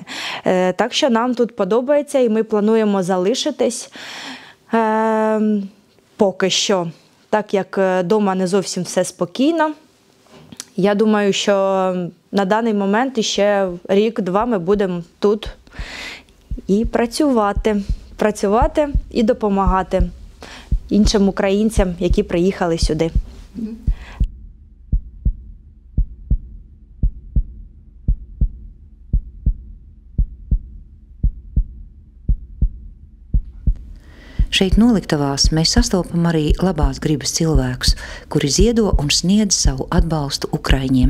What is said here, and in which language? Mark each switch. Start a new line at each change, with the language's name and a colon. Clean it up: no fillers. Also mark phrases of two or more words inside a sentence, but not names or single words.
Ukrainian: Так що нам тут подобається і ми плануємо залишитись поки що, так як вдома не зовсім все спокійно. Я думаю, що на даний момент ще рік-два ми будемо тут і працювати і допомагати іншим українцям, які приїхали сюди.
Latvian: Šeit noliktavās mēs sastopam arī labās gribas cilvēkus, kuri ziedo un sniedz savu atbalstu Ukraiņiem.